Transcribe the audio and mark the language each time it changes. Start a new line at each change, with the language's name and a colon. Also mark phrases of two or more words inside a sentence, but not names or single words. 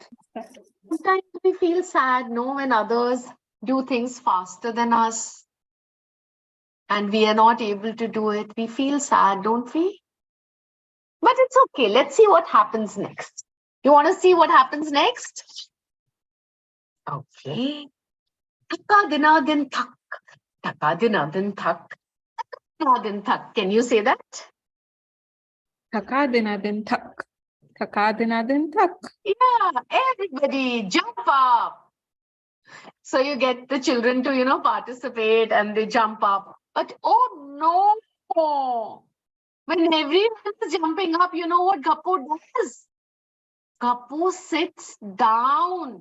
English: Sometimes we feel sad, no, when others do things faster than us and we are not able to do it. We feel sad, don't we? But it's okay. Let's see what happens next. You want to see what happens next? Okay. Taka dina din thak. Taka dina din thak. Taka din thak. Can you say that? Taka dina din thak. Taka dina din thak. Yeah, everybody jump up. So you get the children to, participate and they jump up. But oh no! When everyone is jumping up, you know what Gappu does? Gappu sits down.